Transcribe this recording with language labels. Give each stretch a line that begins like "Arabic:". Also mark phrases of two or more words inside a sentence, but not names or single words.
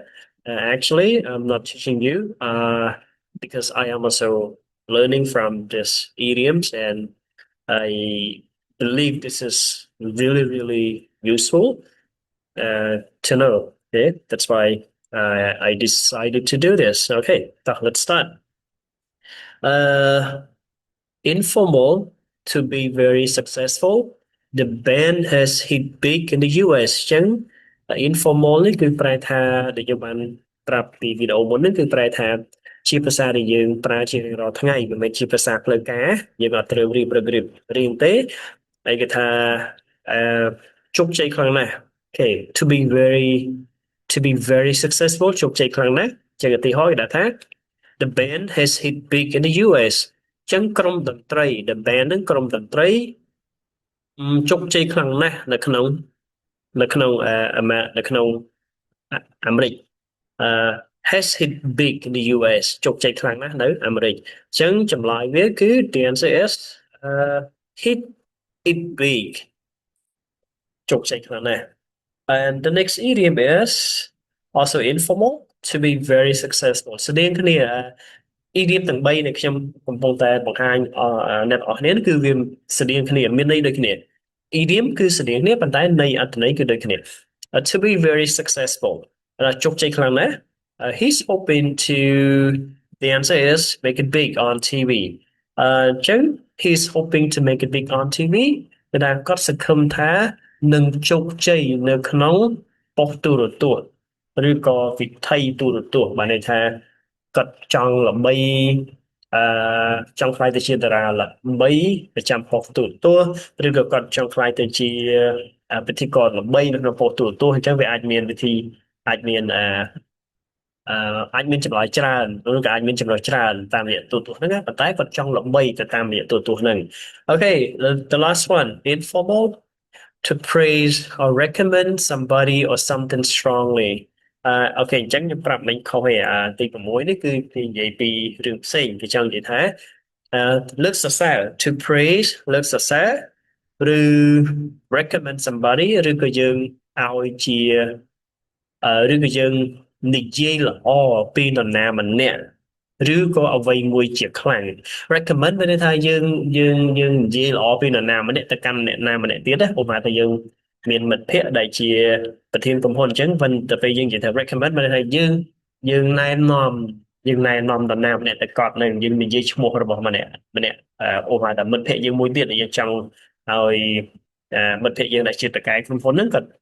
English: Actually, I'm not teaching you because I am also learning from these idioms, and I believe this is really, really useful to know. Okay, that's why I decided to do this. Okay, so let's start. Uh, Informal to be very successful. The band has hit big in the US
Khmer: ចឹង informal នេះគឺប្រែថាដែលយើងបានប្រាប់ពីវីដេអូមុនហ្នឹងគឺ ប្រែថាជាភាសាដែលយើងប្រើជារៀងរាល់ថ្ងៃមិនមែនជាភាសាផ្លូវការយើងអត់ត្រូវរៀងទេហើយគេថាអឺជោគជ័យខ្លាំងណាស់
English: Okay to be very successful
Khmer: ជោគជ័យខ្លាំងណាស់ចឹងឧទាហរណ៍គេដាក់ថា
English: The band has hit big in the US
Khmer: ចឹងក្រុមតន្ត្រី
English: The band
Khmer: ហ្នឹងក្រុមតន្ត្រីជោគជ័យខ្លាំងណាស់នៅក្នុង
English: អាមេរិក has hit big in the US
Khmer: ជោគជ័យខ្លាំងណាស់នៅអាមេរិកអញ្ចឹងចម្លើយវាគឺ
English: the answer is hit it big
Khmer: ជោគជ័យខ្លាំងណាស់
English: and the next idiom is also informal to be very successful ស្តីង
Khmer: គ្នា idiom ទាំង3នេះខ្ញុំកំពុងតែបង្ហាញអ្នកនរគ្នាគឺវាស្តីងគ្នាមានន័យដូចគ្នា idiom គឺស្តីងគ្នាប៉ុន្តែន័យអត្ថន័យគឺដូច
English: គ្នា to be very successful
Khmer: ជោគជ័យខ្លាំងណាស់
English: he's hoping to the answer is make it big on TV ចឹង he's hoping to make it big on TV
Khmer: គឺថាគាត់សង្ឃឹមថានឹងជោគជ័យនៅក្នុងប៉ុស្តិ៍ទូរទស្សន៍ឬក៏វិថីទូរទស្សន៍បានន័យថាគាត់ចង់ល្បីចង់ខ្លាយទៅជាតារាល្បីប្រចាំប៉ុស្តិ៍ទូរទស្សន៍ឬក៏គាត់ចង់ខ្លាយទៅជាពិធីករល្បីនៅក្នុងប៉ុស្តិ៍ទូរទស្សន៍អញ្ចឹងវាអាចមានវិធីអាច មានចម្លើយច្រើនឬក៏អាចមានចម្លើយច្រើនតាមរយៈទូរទស្សន៍ហ្នឹងប៉ុន្តែគាត់ចង់ល្បីទៅតាមរយៈទូរទស្សន៍ហ្នឹង
English: Okay the last one informal to praise or recommend somebody or something strongly
Khmer: អូខេអញ្ចឹងខ្ញុំ ប្រាប់មិញខុសឯទី6នេះគឺគេនិយាយពីរឿងផ្សេងគេចង់និយាយថាលើកសរសើរ
English: to praise
Khmer: លើកសរសើរឬ recommend somebody ឬក៏យើងឲ្យជាឬក៏យើងនិយាយល្អពីនរណាម្នាក់ឬក៏អ្វីមួយជាខ្លាំង recommend មានន័យថាយើងនិយាយល្អពីនរណាម្នាក់ទៅកាន់អ្នកណាម្នាក់ទៀតណាឧបមាថាយើងមានមិត្តភ័ក្តិដែលជាប្រធានក្រុមហ៊ុនអញ្ចឹងទៅពេលយើងនិយាយថា recommend មានន័យថាយើងណែនាំនរណាម្នាក់ទៅកត់នឹងយើងនិយាយឈ្មោះរបស់ម្នាក់ឧបមាថាមិត្តភ័ក្តិយើងមួយទៀតយើងចង់ឲ្យមិត្តភ័ក្តិយើងដែលជាតកែក្រុមហ៊ុនហ្នឹងគាត់